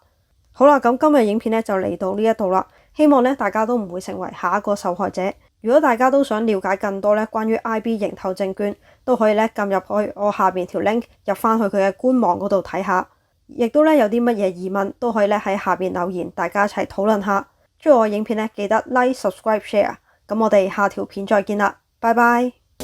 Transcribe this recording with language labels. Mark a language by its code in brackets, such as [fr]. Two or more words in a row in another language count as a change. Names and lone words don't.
[yue] 好啦，咁今日影片呢就嚟到呢一度啦，希望呢大家都唔會成為下一個受害者。如果大家都想了解更多呢關於 IB 營投證券，都可以呢撳入去我下邊條 link 入翻去佢嘅官網嗰度睇下，亦都呢有啲乜嘢疑問都可以呢喺下邊留言，大家一齊討論下。中意我影片呢，記得 [en] like、subscribe、share。 [yue] 咁我哋下條片再見啦，拜拜。